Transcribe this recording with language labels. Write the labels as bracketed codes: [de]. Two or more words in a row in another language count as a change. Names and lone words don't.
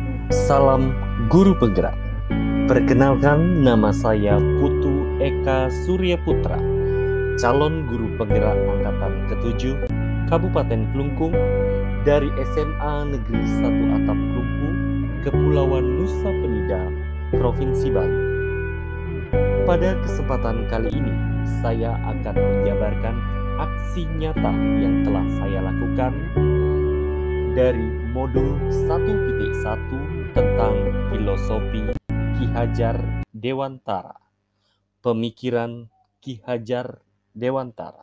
[id] Salam Guru Penggerak. Perkenalkan, nama saya Putu Eka Surya Putra, calon Guru Penggerak Angkatan ke-7 Kabupaten Klungkung dari SMA Negeri 1 Atap Klungkung, Kepulauan Nusa Penida, Provinsi Bali. Pada kesempatan kali ini, saya akan menjabarkan aksi nyata yang telah saya lakukan dari modul 1.1 tentang filosofi Ki Hajar Dewantara, pemikiran Ki Hajar Dewantara.